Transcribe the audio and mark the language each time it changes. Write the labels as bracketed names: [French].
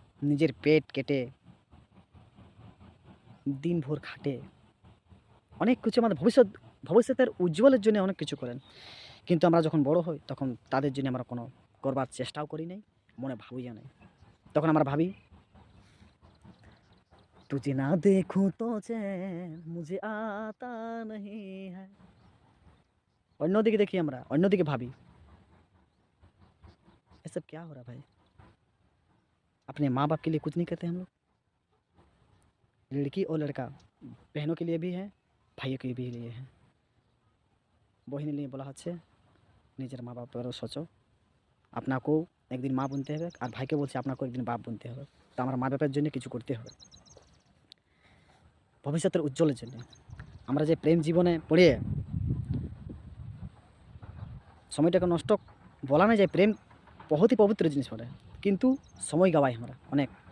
[Bangla] নিজের পেট কেটে দিনভর খাটে অনেক কিছু আমাদের ভবিষ্যতের উজ্জ্বলের জন্য অনেক কিছু করেন। কিন্তু আমরা যখন বড় হই তখন তাদের জন্য আমরা কোনো করবার চেষ্টাও করি নাই, মনে ভাবিও নাই। তখন আমরা ভাবি [Hindi] तुझे ना देखूं तो चैन मुझे आता नहीं है। [Bangla] অন্যদিকে দেখি আমরা, অন্যদিকে ভাবি [Hindi] ये सब क्या हो रहा भाई। अपने माँ बाप के लिए कुछ नहीं करते हम लोग। लड़की और लड़का बहनों के लिए भी है, भाइयों के भी लिए है। [Bangla] বহিনী নিয়ে বলা হচ্ছে নিজের মা বাপেরও সোচো, আপনাকেও একদিন মা বনতে হবে, আর ভাইকে বলছে আপনাকেও একদিন বাপ বনতে হবে। তো আমার মা বাপের জন্য কিছু করতে হবে ভবিষ্যতের উজ্জ্বলের জন্য। আমরা যে প্রেম জীবনে পড়িয়ে সময়টাকে নষ্ট, বলা না যায় প্রেম বহুতই পবিত্র জিনিস বটে, কিন্তু সময় গাওয়াই আমরা অনেক।